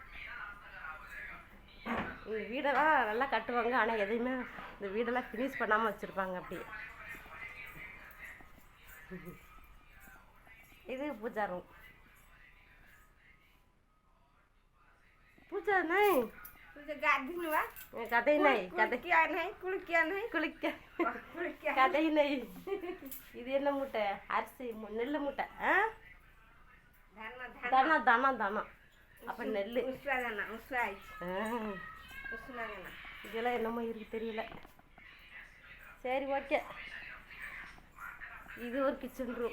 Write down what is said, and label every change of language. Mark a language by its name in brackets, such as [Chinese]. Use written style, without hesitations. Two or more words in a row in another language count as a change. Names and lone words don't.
[Tamil] இந்த வீடெல்லாம் நல்லா கட்டுவாங்க, ஆனால் எதையுமே இந்த வீடெல்லாம் ஃபினிஷ் பண்ணாமல் வச்சுருப்பாங்க. அப்படியே இது பூஜா ரூம். [Hindi] पूजा नहीं, कदई नहीं, कदई नहीं. [Tamil] இது என்ன மூட்டை? அரிசி நெல் மூட்டை. தானா அப்ப நெல் இதெல்லாம் என்னமோ இருக்கு தெரியல. சரி ஓகே. இது ஒரு [English] kitchen room.